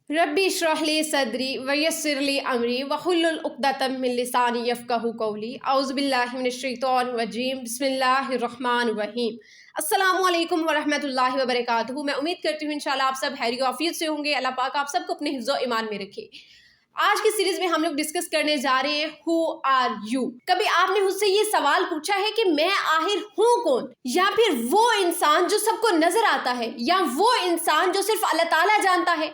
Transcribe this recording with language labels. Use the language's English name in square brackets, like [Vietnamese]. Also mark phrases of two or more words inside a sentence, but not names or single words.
[Arabic] رب اشرح لي صدري ويسر لي أمري واحلل عقدة من لساني يفقهوا قولي أعوذ بالله من الشيطان الرجيم بسم الله الرحمن الرحيم. السلام عليكم ورحمة الله وبركاته. [Hindi] मैं उम्मीद करती हूँ इंशाल्लाह आप सब खैर आफियत से होंगे। अल्लाह पाक आप सबको अपने हिफ्ज़ व ईमान में रखे। आज की सीरीज में हम लोग डिस्कस करने जा रहे हैं [English] who are you. [Hindi] कभी आपने मुझसे ये सवाल पूछा है कि मैं आखिर हूँ कौन, या फिर वो इंसान जो सबको नजर आता है, या वो इंसान जो सिर्फ अल्लाह ताला जानता है?